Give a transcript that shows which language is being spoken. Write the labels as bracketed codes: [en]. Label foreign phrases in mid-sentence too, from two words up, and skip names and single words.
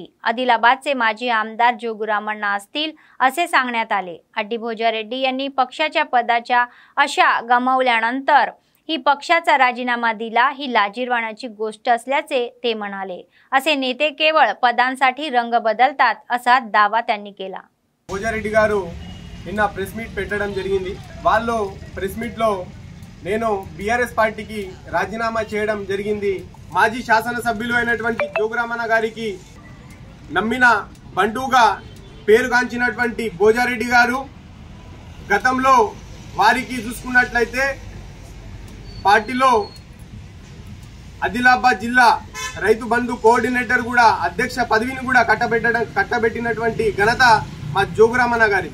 [mr] आदिलाबादचे माजी आमदार जोगुरामण्णा असतील असे सांगण्यात आले। अड्डी भोजारेड्डी यांनी पक्षाच्या पदाच्या आशा गमावल्यानंतर ही पक्षाचा राजीनामा दिला ही लाजिरवाण्याची गोष्ट असल्याचे ते म्हणाले। असे नेते केवळ पदांसाठी रंग बदलतात असा दावा त्यांनी केला। [te] భోజారెడ్డి గారు నిన్న [en] press meet [te] పెట్టడం జరిగింది। వాళ్ళు [en] press meet [te] లో నేను బీఆర్ఎస్ పార్టీకి రాజీనామా చేయడం జరిగింది। మాజీ శాసనసభ్యులు అయినటువంటి జోగురామన్న గారికి నమ్మిన బంటుగా పేరుగాంచినటువంటి భోజారెడ్డి గారు గతంలో వారికి చూసుకున్నట్లయితే పార్టీలో ఆదిలాబాద్ జిల్లా రైతు బంధు కోఆర్డినేటర్ కూడా అధ్యక్ష పదవిని కూడా కట్టబెట్టినటువంటి ఘనత మా జోగురామన్న గారి।